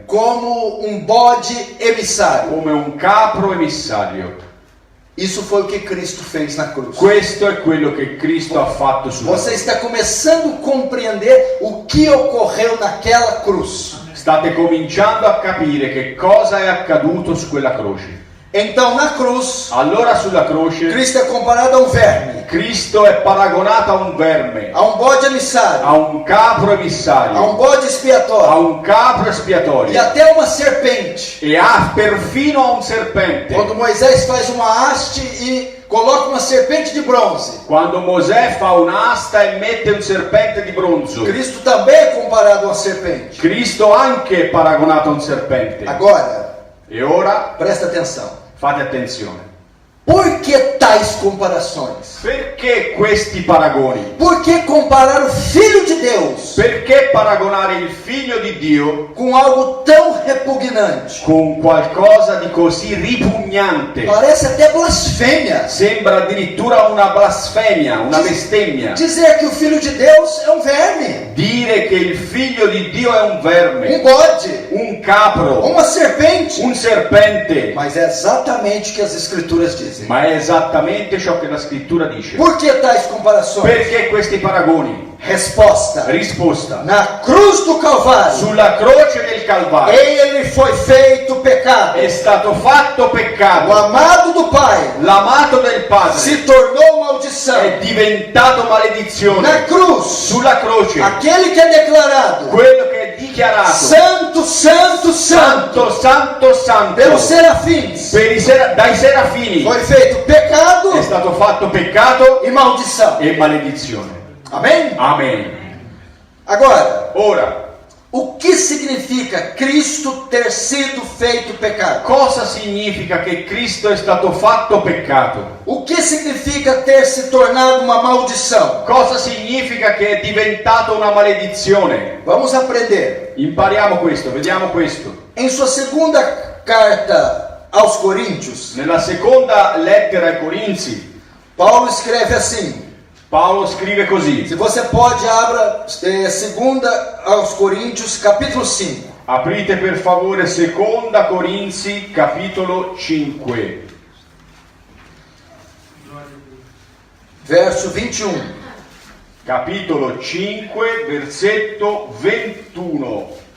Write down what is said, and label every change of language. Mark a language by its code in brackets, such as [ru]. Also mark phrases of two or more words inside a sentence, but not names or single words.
[pt] como um bode emissário. [it] come un capro emissario. [pt] Isso foi o que Cristo fez na cruz. [it] Questo è quello che Cristo ha fatto sulla [pt] Você [it] croce. [pt] está começando a compreender o que ocorreu naquela cruz. [it] State cominciando a capire che cosa è accaduto su quella croce. [pt] Então, na cruz, [it] Allora sulla croce [pt] Cristo é comparado a um verme, [it] Cristo è paragonato a un verme, [pt] a um bode emissário, [it] a un capro [pt] a um [it] emissario, [pt] bode [it] a [pt] expiatório [it] un capro [pt] e [it] espiatorio [pt] até uma serpente. [it] e ha perfino a un serpente. [pt] Quando Moisés faz uma haste e coloca uma serpente de bronze, [it] Quando Mosè fa un'asta e mette un serpente di bronzo, [pt] Cristo também é comparado a uma serpente. [it] Cristo anche è paragonato a un serpente. [pt] Agora, [it] E ora [pt] presta atenção. [it] fate attenzione. [pt] Por que tais comparações? [it] Perché questi paragoni? [pt] Por que comparar o Filho de Deus [it] Perché paragonare il figlio di Dio [pt] com algo tão repugnante? [it] con qualcosa di così ripugnante? [pt] Parece até blasfêmia. [it] Sembra addirittura una blasfemia, una bestemmia. [pt] Dizer que o Filho de Deus é um verme, [it] Dire che il figlio di Dio è un verme, [pt] um bode, [it] un capro, [pt] uma serpente. [it] un serpente. [pt] Mas é exatamente o que as Escrituras dizem. [it] Ma è esattamente ciò che la scrittura dice. [pt] Por que tais comparações? [it] Perché questi paragoni? [pt] Resposta: [it] Risposta. [pt] na cruz do Calvário, [it] Sulla croce del Calvario [pt] ele foi feito pecado. [it] è stato fatto [pt] O [it] peccato. [pt] amado do Pai [it] L'amato del Padre [pt] se tornou maldição. [it] è diventato [pt] Na [it] maledizione. [pt] cruz, [it] Sulla croce, [pt] aquele que é declarado [it] quello che è dichiarato [pt] santo, santo, santo [it] santo, santo, [pt] pelos [it] santo [pt] serafins, [it] dai serafini [pt] foi feito pecado [it] è stato fatto peccato [pt] e maldição. [it] e maledizione. [pt] Amém? [it] Amen. [pt] Agora, [it] Ora, [pt] o que significa Cristo ter sido feito pecado? [it] cosa significa che Cristo è stato fatto peccato? [pt] O que significa ter se tornado uma maldição? [it] Cosa significa che è diventato una maledizione? [pt] Vamos aprender. [it] Impariamo questo, vediamo questo. [pt] Em sua segunda carta aos Coríntios, [it] Nella seconda lettera ai Corinzi, [pt] Paulo escreve assim. [it] Paolo scrive così. [pt] Se você pode, abra segunda aos Coríntios, capítulo 5. [it] Aprite per favore seconda Corinzi, capitolo 5, [pt] Verso 21. [it] capitolo 5, versetto 21.